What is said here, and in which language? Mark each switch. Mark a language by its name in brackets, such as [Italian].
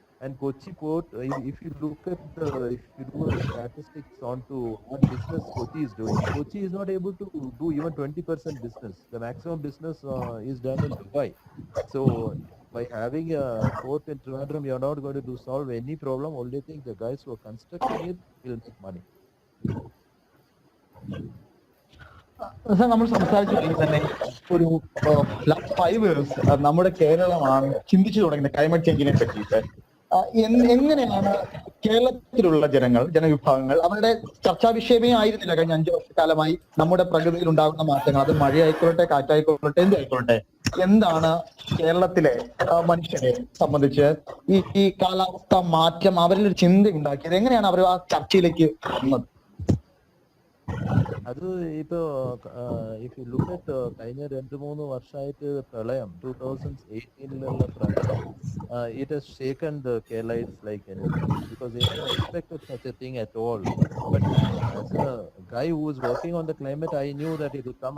[English] And Kochi port, if you look at if you do a statistics onto what business Kochi is doing, Kochi is not able to do even 20% business. The maximum business is done in Dubai. So by having a port in Trivandrum, you're not going to solve any problem. Only thing, the guys who are constructing it will make money. [Malayalam] Sir നമ്മൾ സംസാരിച്ചു തന്നെ ഒരു last 5 years നമ്മുടെ കേരളമാണ് ചിന്തിച്ചു തുടങ്ങുന്നത് climate ചേഞ്ചിനെ പറ്റിയിട്ട്. എങ്ങനെയാണ് കേരളത്തിലുള്ള ജനവിഭാഗങ്ങൾ, അവരുടെ ചർച്ചാ വിഷയമേ ആയിരുന്നില്ല കഴിഞ്ഞ 5 വർഷക്കാലമായി നമ്മുടെ പ്രകൃതിയിൽ ഉണ്ടാകുന്ന മാറ്റങ്ങൾ, അത് മഴയായിക്കൊള്ളട്ടെ, കാറ്റായിക്കൊള്ളട്ടെ, എന്തായിക്കൊള്ളട്ടെ, എന്താണ് കേരളത്തിലെ മനുഷ്യരെ സംബന്ധിച്ച് ഈ കാലാവസ്ഥ മാറ്റം അവരിൽ ഒരു ചിന്ത ഉണ്ടാക്കിയത്? എങ്ങനെയാണ് അവർ ആ ചർച്ചയിലേക്ക് വന്നത്? അത് ഇപ്പോ [English] if you look at [Malayalam] കഴിഞ്ഞ 2-3 വർഷമായിട്ട് പ്രളയം 2018 പ്രളയം [English] it has shaken the Keralites like anything, because they never expected such a thing at all. But as a guy who was working on the climate, I knew that it would come.